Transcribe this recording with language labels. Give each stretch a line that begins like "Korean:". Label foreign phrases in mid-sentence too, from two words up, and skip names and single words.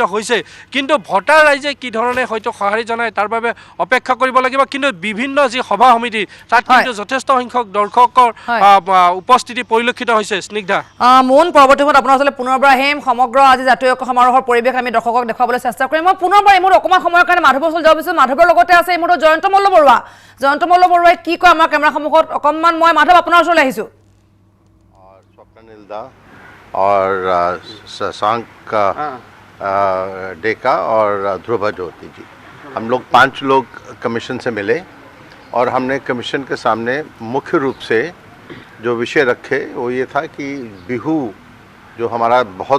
Assamese: হৈছে কিন্তু ভোটাৰ ৰাইজে কি ধৰণে হয়তো সঁহাৰি জনায় তাৰ বাবে অপেক্ষা কৰিব লাগিব কিন্তু বিভিন্ন যি সভা সমিতি তাত কিন্তু যথেষ্ট সংখ্যক দৰ্শকৰ উপস্থিতি পৰিলক্ষিত হৈছে স্নিগ্ধা মোহন পৰৱৰ্তী সময়ত আপোনাৰ ওচৰলৈ পুনৰবাৰ আহিম সমগ্ৰ আজি জাতীয় ঐক্য সমাৰোহৰ পৰিৱেশ আমি দৰ্শকক দেখুৱাবলৈ চেষ্টা কৰিম মই পুনৰবাৰ এই মুহূৰ্তত অকণমান সময়ৰ কাৰণে মাধৱৰ ওচৰলৈ যাব বিচাৰিছোঁ মাধৱৰ লগতে আছে এই মুহূৰ্তত জয়ন্ত মল্ল বৰুৱাই কি কয় আমাৰ কেমেৰা সন্মুখত অকণমান মই মাধৱ আপোনাৰ ওচৰলৈ আহিছোঁ
Hindi: स्वप्निल दा और शशांक डेका और ध्रुवा ज्योति जी हम लोग 5 लोग कमीशन से मिले और हमने कमीशन के सामने मुख्य रूप से जो विषय रखे वो ये था कि बिहू जो हमारा बहुत